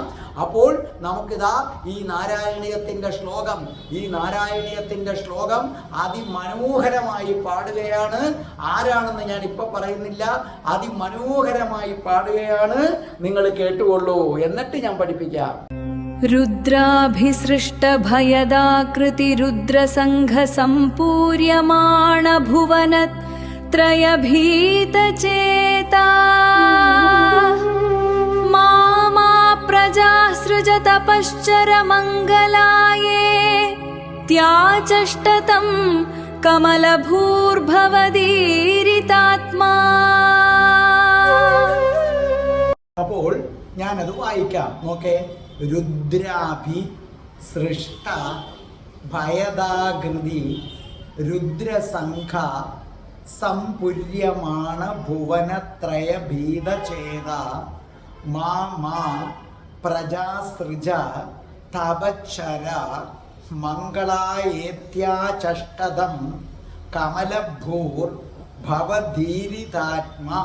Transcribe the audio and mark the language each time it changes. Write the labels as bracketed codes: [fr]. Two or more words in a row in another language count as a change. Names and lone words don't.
[ml] അപ്പോൾ നമുക്കിതാ ഈ നാരായണീയത്തിൻ്റെ ശ്ലോകം അതിമനോഹരമായി പാടുകയാണ്. ആരാണെന്ന് ഞാൻ ഇപ്പൊ പറയുന്നില്ല, അതിമനോഹരമായി പാടുകയാണ്. നിങ്ങൾ കേട്ടുകൊള്ളൂ, എന്നിട്ട് ഞാൻ പഠിപ്പിക്കാം. [sa] रुद्राभिसृष्टभयदाकृति रुद्रसङ्घसम्पूर्यमाण भुवनत्रयभीतचेता मा प्रजाः सृजतपश्चर मङ्गलाये त्याचष्टतं कमलभूर्भवदीरितात्मा. [ml] അപ്പോൾ ഞാനത് വായിക്കാം. നോക്കേ. [sa] രുദ്രാഭി സൃഷ്ട ഭയദാകൃതി രുദ്രസംഘ സമ്പുര്യമാണ ഭുവനത്രയ ഭീതചേത മാ പ്രജാസൃജ തപച്ചര മംഗളായേത്യാചഷ്ടദം കമലഭൂർ ഭവധീരിതാത്മാ.